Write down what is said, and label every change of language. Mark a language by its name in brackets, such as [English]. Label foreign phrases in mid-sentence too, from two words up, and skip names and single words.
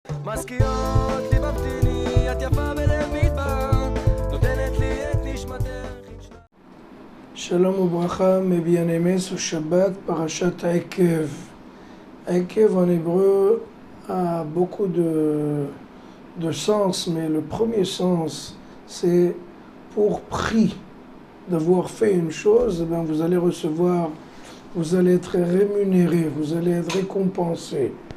[Hebrew] מזכירות לי מבטיני, את יפה בלב מדבר, נותנת לי את נשמתך. שלום וברכה, [French] mes bien-aimés, ce Shabbat, [Hebrew] פרשת עקב. [French] Akev en hébreu a beaucoup de sens, mais le premier sens, c'est pour prix d'avoir fait une chose, ben vous allez recevoir, vous allez être rémunéré, vous allez être récompensé.